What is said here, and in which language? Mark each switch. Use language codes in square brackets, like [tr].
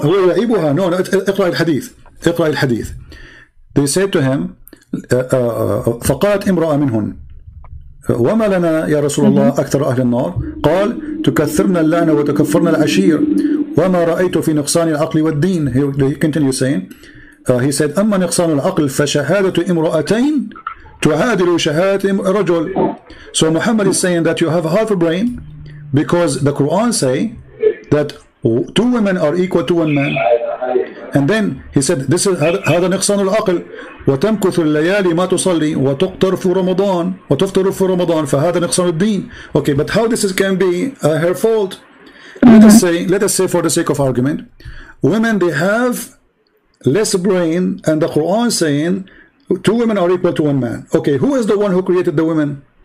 [en] No, [ar] هو يعيبها. No, اقرأ الحديث. اقرأ الحديث. [en] They said to him, [ar] فقالت امرأة منهن وما لنا يا رسول الله أكثر أهل النار قال تكثرن اللعنة وتكفرن العشير وما رأيت في نقصان العقل والدين. [en] He continued saying, he said [ar] أما نقصان العقل فشهادة امرأتين تعادل شهادة رجل. [en] So Muhammad is saying that you have half a brain because the Quran say that two women are equal to one man. And then he said this is [ar] هذا نقصان العقل وتمكث الليالي ما تصلي وتقطر في رمضان وتفطر في رمضان فهذا نقصان الدين. [en] Okay, but how this can be her fault? Let us say for the sake of argument, women, they have less brain, and the Quran saying two women are equal to one man. Okay, who is the one who created the women?